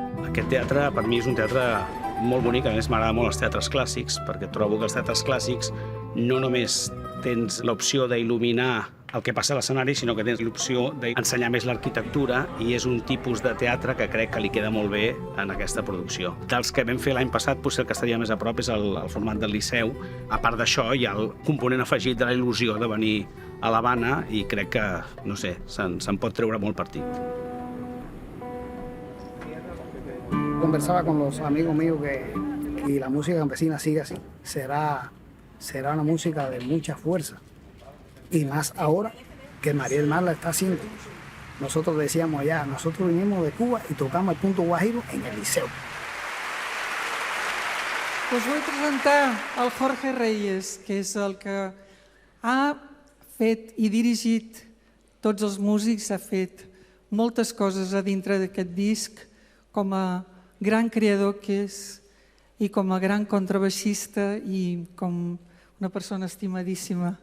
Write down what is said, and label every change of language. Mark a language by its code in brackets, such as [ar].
[ca] Aquest teatre per mi és un teatre molt bonic, a més m'agrada molt els teatres clàssics, perquè trobo que els teatres clàssics no només tens l'opció d'il·luminar el que passa a l'escenari, sinó que tens l'opció d'ensenyar més l'arquitectura, i és un tipus de teatre que crec que li queda molt bé en aquesta producció. Dels que vam fer l'any passat, potser el que estaria més a prop és el format del Liceu. A part d'això, hi ha el component afegit de la il·lusió de venir a l'Havana i crec que, no sé, se'n pot treure molt partit. [es] Conversaba con los amigos míos que la música campesina sigue así. Será una música de mucha fuerza. Y más ahora que María del Mar la está haciendo. Nosotros decíamos allá, nosotros vinimos de Cuba y tocamos el punto Guajiro en el Liceu. [ca] Us vull presentar el Jorge Reyes, que és el que ha fet i dirigit tots els músics, ha fet moltes coses a dintre d'aquest disc, com a gran creador que és, i com a gran contrabaixista i com una persona estimadíssima.